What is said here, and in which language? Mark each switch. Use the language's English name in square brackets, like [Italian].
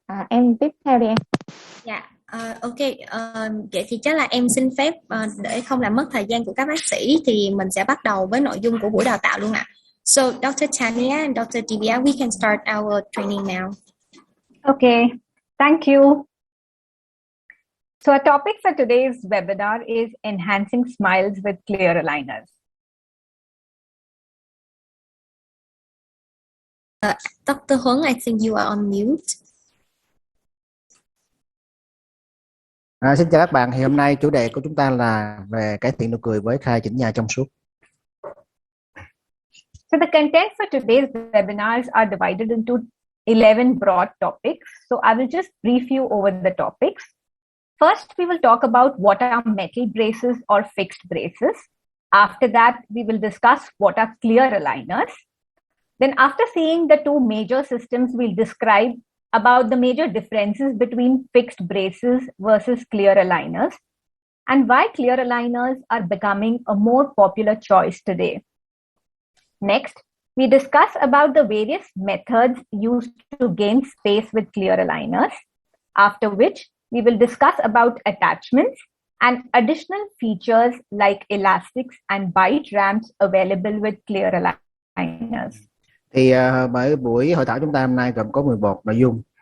[Vietnamese] Em tiếp theo đi em. Dạ. Ok, vậy thì chắc là em xin phép để không làm mất thời gian của các bác sĩ thì mình sẽ bắt đầu với nội dung của buổi đào tạo luôn ạ. [English] So, Dr. Tanya and Dr. Divya, we can start our training now. Okay, thank you. So our topic for today's webinar is enhancing smiles with clear aligners. Dr. Huấn, I think you are on mute. [Vietnamese] Xin chào các bạn. Thì hôm nay chủ đề của chúng ta là về cải thiện nụ cười với khai chỉnh nha trong suốt. [English] So the content for today's webinars are divided into 11 broad topics. So I will just brief you over the topics. First, we will talk about what are metal braces or fixed braces. After that, we will discuss what are clear aligners. Then after seeing the two major systems, we'll describe about the major differences between fixed braces versus clear aligners and why clear aligners are becoming a more popular choice today. Next, we discuss about the various methods used to gain space with clear aligners, after which we will discuss about attachments and additional features like elastics and bite ramps available with clear aligners. [Vietnamese] Thì bởi buổi hội thảo chúng ta hôm nay gồm có 11 nội dung.